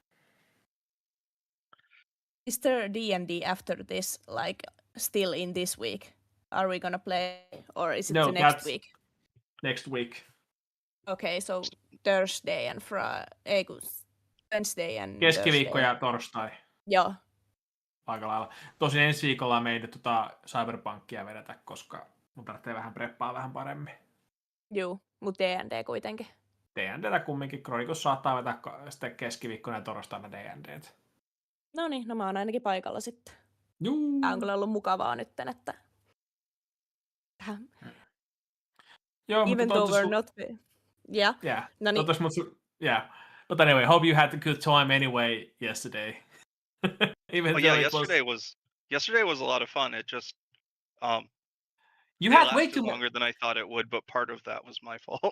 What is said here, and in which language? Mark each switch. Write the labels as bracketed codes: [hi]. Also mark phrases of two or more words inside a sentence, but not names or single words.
[en] Is there D&D after this, like, still in this week? Are we gonna play, or is it no, the next that's week? next week. Okay, so Thursday and Wednesday and [fi] Keskiviikko [en] Thursday. [fi] ja torstai. Joo. Aika lailla. Tosin ensi viikolla me ei nyt Cyberpunkia vedetä, koska mun tarvitsee vähän preppaa vähän paremmin. Juu, mutta D&D kuitenkin. D&Dtä kumminkin. Chronicles saattaa vetää sitten keskiviikkona ja torstaina D&Dtä. No niin, no mä oon ainakin paikalla sitten. Juu. Tää on kyllä ollut mukavaa nyt, että... Joo, [en] Even [fi] mutta [en] though we're not... Yeah. Yeah. [fi] No niin. [en] Yeah. But anyway, hope you had a good time anyway yesterday. Even yesterday was a lot of fun. It just you it had way lasted too longer than I thought it would, but part of that was my fault.